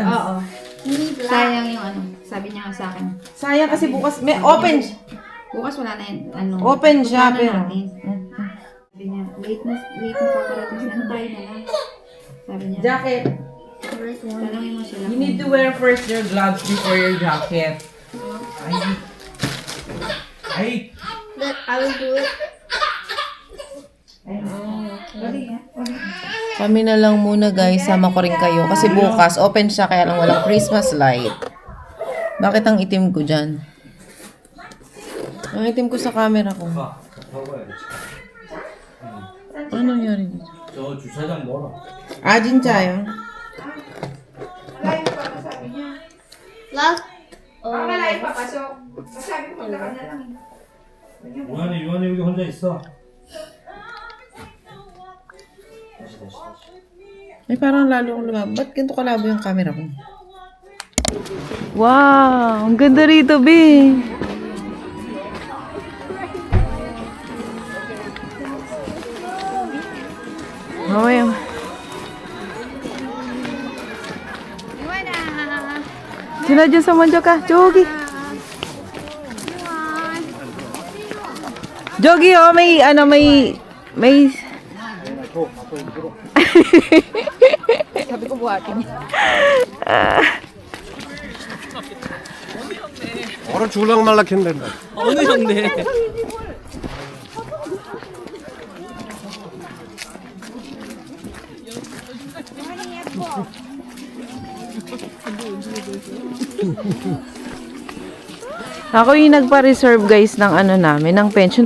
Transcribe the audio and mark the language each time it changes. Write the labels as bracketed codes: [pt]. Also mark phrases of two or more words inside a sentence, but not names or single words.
[tl] Oo. Sayang yung ano. Sabi niya nga sa akin. Sayang kasi bukas. May open. Bukas wala na yung ano. Open siya, puntahan pero. natin. Sabi niya, late na paparating siya. Ano tayo na lang? Sabi niya. Jacket. Tanongin mo sila. [en] You need to wear first your gloves before your jacket. [tl] Ay. [en] Look, I will do it. [tl] Kami na lang muna guys, sama ko rin kayo. Kasi bukas, open siya kaya lang walang [en] Christmas light. [tl] Bakit ang itim ko dyan? Ang itim ko sa camera ko. Ano nangyari dito? [ko] 저 주차장 멀어. Ah, 진짜요? [en] Look. [tl] Malayo papasok. Sabi ko maglakad na lang. [ko] 유한이 여기 혼자 있어. [tl] Ay, parang lalo akong lumabo. Ba't ganito kalabo yung camera ko? Wow! Ang ganda rito, B! Mamaya. Sila dyan sa manjo ka. Jogi. Jogi, oh, may, Sabi ko buhatin. [ko] 얼어 죽을랑 말락 했는데. 어느 형네. [tl] Ako yung nagpa-reserve guys ng ano namin, ng pension.